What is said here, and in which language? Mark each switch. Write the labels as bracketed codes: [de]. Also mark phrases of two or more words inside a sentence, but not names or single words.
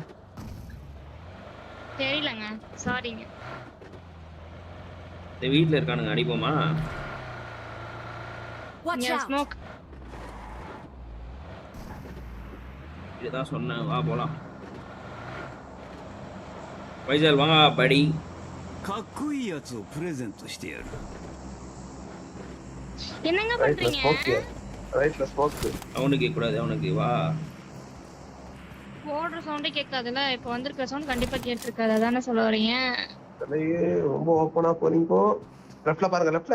[ta] தெரியலங்க. சாரிங்க. இந்த வீட்ல இருக்கானுங்க அடிப்போமா? [en] Watch [ta] இங்க [en] out. [ta] ஸ்மோக். இதுதான் சொன்னேன் வா போலாம். வைஜால் வாங்க படி. [ja] かっこいいやつをプレゼントしてやる。 [ta] என்னங்க ரைட்ல பண்றீங்க? ஸ்மோக். ரைட்ல ஸ்மோக். அவனுக்கு கேட்க கூடாது அவனுக்கு வா. ஓடுற சவுண்டே கேட்காதுல. இப்போ வந்திருக்கிற சவுண்ட் கண்டிப்பா கேட்டிருக்காது. அதானே சொல்ல வரீங்க? தலையே ரொம்ப ஓபனா போறீங்க. லெஃப்ட்ல பாருங்க லெஃப்ட்ல.